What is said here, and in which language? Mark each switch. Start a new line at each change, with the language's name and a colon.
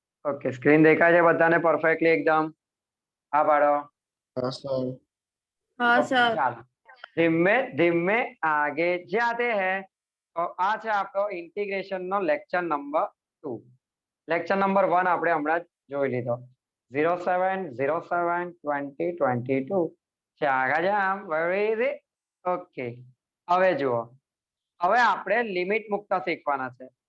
Gujarati: Okay, screen દેખાય છે બધાને પરફેક્ટલી એકદમ? હા પાડો.
Hindi: हाँ सर। हाँ ओके, सर। चलो धीमे धीमे आगे जाते हैं।
Gujarati: तो आ છે આપણો ઇન્ટિગ્રેશન નો લેક્ચર નંબર 2. લેક્ચર નંબર 1 આપણે હમણાં જોઈ લીધો. 07/07/2022 છે આગળ જામ વેરી ઇઝી. ઓકે, હવે જુઓ, હવે આપણે લિમિટ મુકતા શીખવાના છે.